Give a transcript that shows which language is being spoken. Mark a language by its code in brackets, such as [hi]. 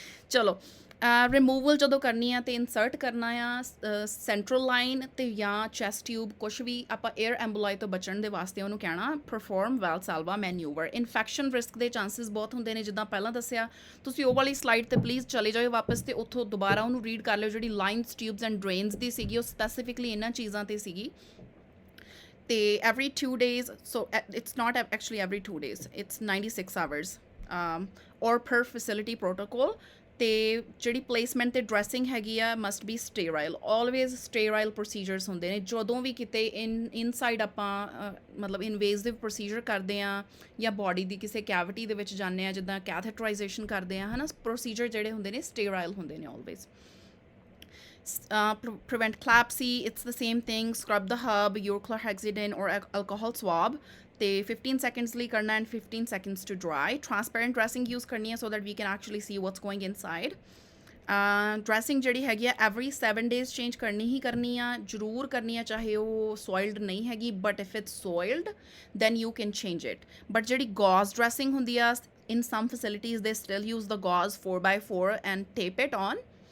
[pa] ਚਲੋ ਰਿਮੂਵਲ ਜਦੋਂ ਕਰਨੀ ਆ, ਅਤੇ ਇਨਸਰਟ ਕਰਨਾ ਆ ਸੈਂਟਰਲ ਲਾਈਨ 'ਤੇ ਜਾਂ ਚੈਸਟ ਟਿਊਬ, ਕੁਛ ਵੀ ਆਪਾਂ ਏਅਰ ਐਂਬੋਲਾਈ ਤੋਂ ਬਚਣ ਦੇ ਵਾਸਤੇ ਉਹਨੂੰ ਕਹਿਣਾ [en] Perform Valsalva manoeuvre. [pa] ਇਨਫੈਕਸ਼ਨ ਰਿਸਕ ਦੇ ਚਾਂਸਿਸ ਬਹੁਤ ਹੁੰਦੇ ਨੇ, ਜਿੱਦਾਂ ਪਹਿਲਾਂ ਦੱਸਿਆ। ਤੁਸੀਂ ਉਹ ਵਾਲੀ ਸਲਾਈਡ 'ਤੇ ਪਲੀਜ਼ ਚਲੇ ਜਾਓ ਵਾਪਸ, ਅਤੇ ਉੱਥੋਂ ਦੁਬਾਰਾ ਉਹਨੂੰ ਰੀਡ ਕਰ ਲਿਓ, ਜਿਹੜੀ ਲਾਈਨਸ, ਟਿਊਬਸ ਐਂਡ ਡਰੇਨਸ ਦੀ ਸੀਗੀ, ਉਹ ਸਪੈਸੀਫਿਕਲੀ ਇਹਨਾਂ ਚੀਜ਼ਾਂ 'ਤੇ ਸੀਗੀ। [en] ਤੇ every 2 days, so it's not actually every 2 days, it's 96 hours, or per facility protocol, [pa] ਤੇ ਜਿਹੜੀ ਪਲੇਸਮੈਂਟ ਤੇ ਡਰੈਸਿੰਗ ਹੈਗੀ ਆ [en] must be sterile, [pa] ਆਲਵੇਜ਼ ਸਟੇਰਾਈਲ ਪ੍ਰੋਸੀਜਰਸ ਹੁੰਦੇ ਨੇ ਜਦੋਂ ਵੀ ਕਿਤੇ ਇਨਸਾਈਡ ਆਪਾਂ ਮਤਲਬ ਇਨਵੇਸਿਵ ਪ੍ਰੋਸੀਜਰ ਕਰਦੇ ਆ ਜਾਂ ਬਾਡੀ ਦੀ ਕਿਸੇ ਕੈਵਿਟੀ ਦੇ ਵਿੱਚ ਜਾਂਦੇ ਆ, ਜਿੱਦਾਂ ਕੈਥੇਟਰਾਈਜੇਸ਼ਨ ਕਰਦੇ ਆ, ਹੈ ਨਾ, ਪ੍ਰੋਸੀਜਰ ਜਿਹੜੇ ਹੁੰਦੇ ਨੇ ਸਟੇਰਾਈਲ ਹੁੰਦੇ ਨੇ always. [en] Prevent CLABSI, it's the same thing. Scrub the hub, uriclar hexidine or alcohol swab. [pa] ਤੇ 15 seconds ਲਈ ਕਰਨਾ [en] and 15 seconds to dry. Transparent dressing use [pa] ਕਰਨੀ ਹੈ [en] so that we can actually see what's going inside. [pa] Dressing ਜਿਹੜੀ ਹੈਗੀ ਆ [en] every 7 days [pa] change ਕਰਨੀ ਹੀ ਕਰਨੀ ਆ, ਜ਼ਰੂਰ ਕਰਨੀ ਆ, ਚਾਹੇ ਉਹ ਸੋਇਲਡ ਨਹੀਂ ਹੈਗੀ, [en] But if it's soiled then you can change it. But [pa] ਜਿਹੜੀ ਗੌਜ਼ ਡਰੈਸਿੰਗ ਹੁੰਦੀ ਆ, [en] In some facilities they still use the gauze 4x4 and tape it on.